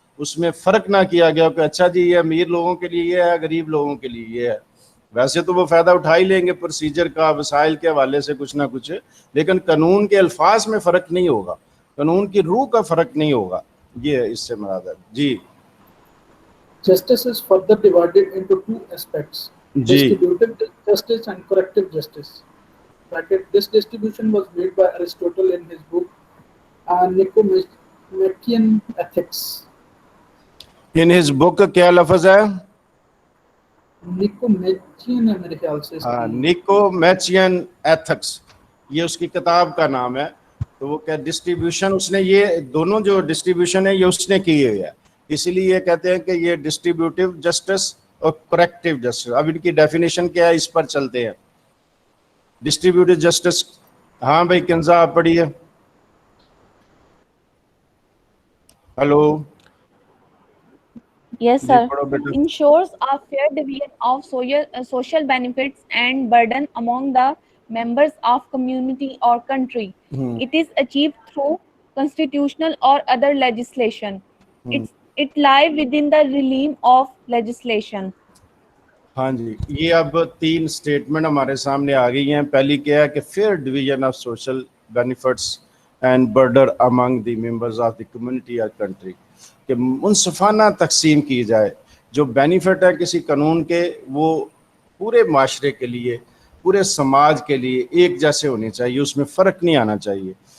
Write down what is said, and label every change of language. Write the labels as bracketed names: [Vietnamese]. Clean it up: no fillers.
[Urdu] اس میں فرق نہ کیا گیا کہ اچھا جی یہ امیر لوگوں کے لیے یہ ہے, غریب لوگوں کے لیے یہ ہے. ویسے تو وہ فائدہ اٹھا ہی لیں گے پروسیجر کا, وسائل کے حوالے سے کچھ نہ کچھ, لیکن قانون کے الفاظ میں فرق نہیں ہوگا, قانون کی روح کا فرق نہیں ہوگا. یہ اس سے مراد ہے. جی [English] Justice is further divided into two aspects: [Urdu] جی [English] distributive justice and corrective justice. This distribution was made by Aristotle in his book Nicomachean Ethics. In his book [Urdu] کیا لفظ ہے؟ Nicomachean ہے میرے خیال سے. نکومیچین ایتھکس, یہ اس کی کتاب کا نام ہے. تو وہ کیا ڈسٹریبیوشن اس نے, یہ دونوں جو ڈسٹریبیوشن ہے یہ اس نے کی ہوئی ہے, اسی لیے یہ کہتے ہیں کہ یہ ڈسٹریبیوٹیو جسٹس اور کریکٹیو جسٹس. اب ان کی ڈیفینیشن کیا ہے اس پر چلتے ہیں. ڈسٹریبیوٹیو جسٹس, ہاں بھائی کنزا آپ پڑھیے. ہلو [English] Yes, [Urdu] جی [English] sir. [Urdu] پڑھو بیٹا. [English] Ensures a fair division of social benefits and burden among the members of community or country. It is achieved through constitutional or other legislation. It lies within the realm of legislation. [Urdu] ہاں جی, یہ اب 3 statement ہمارے سامنے آ گئی ہیں. پہلی کیا ہے کہ [English] fair division of social benefits and burden among the members of the community اور country, [Urdu] کہ منصفانہ تقسیم کی جائے. جو بینیفٹ ہے کسی قانون کے وہ پورے معاشرے کے لیے, پورے سماج کے لیے ایک جیسے ہونے چاہیے, اس میں فرق نہیں آنا چاہیے.